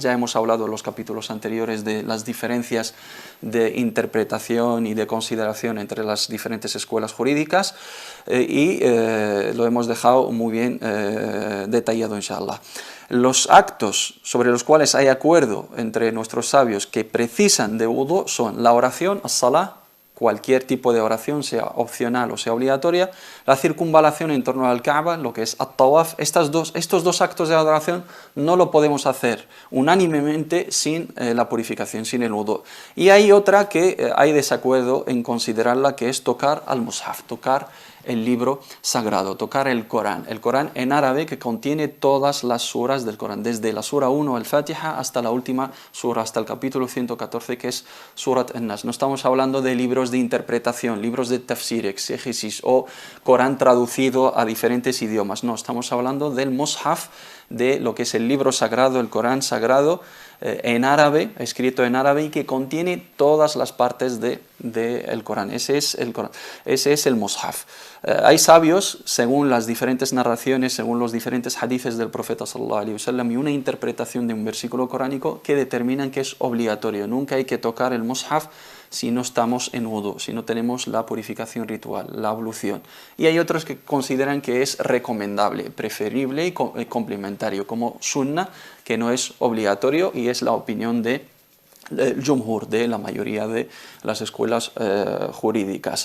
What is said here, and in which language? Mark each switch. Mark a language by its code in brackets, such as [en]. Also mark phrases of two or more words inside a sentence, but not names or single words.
[es] Ya hemos hablado en los capítulos anteriores de las diferencias de interpretación y de consideración entre las diferentes escuelas jurídicas y lo hemos dejado muy bien detallado, inshallah. Los actos sobre los cuales hay acuerdo entre nuestros sabios que precisan de wudu son la oración, as-salah, cualquier tipo de oración, sea opcional o sea obligatoria, la circunvalación en torno al Kaaba, lo que es at-tawaf, estos dos actos de adoración no lo podemos hacer unánimemente sin la purificación, sin el wudu. Y hay otra que hay desacuerdo en considerarla, que es tocar al mushaf, tocar el libro sagrado, tocar el Corán en árabe, que contiene todas las suras del Corán, desde la sura 1 al-Fatiha hasta la última sura, hasta el capítulo 114, que es Surat an-Nas. No estamos hablando de libros de interpretación, libros de tafsir, exégesis o Corán traducido a diferentes idiomas, no, estamos hablando del mushaf, de lo que es el libro sagrado, el Corán sagrado, en árabe, escrito en árabe, y que contiene todas las partes del Corán. Ese es el Corán, ese es el mushaf. Hay sabios, según las diferentes narraciones, según los diferentes hadices del profeta [ar] صلى الله عليه وسلم [es] y una interpretación de un versículo coránico, que determinan que es obligatorio. Nunca hay que tocar el mushaf si no estamos en wudu, si no tenemos la purificación ritual, la ablución. Y hay otros que consideran que es recomendable, preferible y complementario, como sunnah, que no es obligatorio, y es la opinión del jumhur, de la mayoría de las escuelas jurídicas.